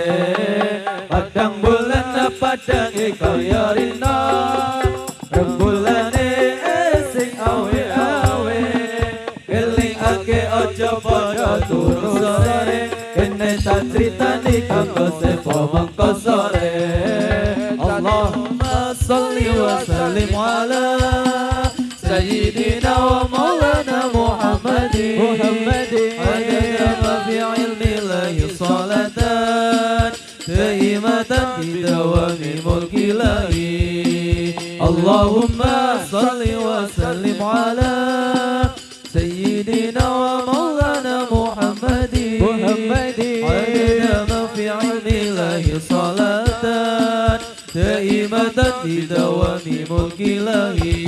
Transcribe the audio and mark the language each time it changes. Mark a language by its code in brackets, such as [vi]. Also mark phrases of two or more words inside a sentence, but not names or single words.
[jv] Padang bulan padange kaya rina, bulanane sing awe-awe. Eling ake ojo padha turu sore, kene tak critani kanggo sepo mongko sore. [ar] اللهم صل وسلم على سيدنا ومولانا محمد عدد ما في علم الله صلاة دائمة بدوام ملك الله. اللهم صل وسلم على سيدنا ومولانا محمد عدد دائمة بدوام ملك الله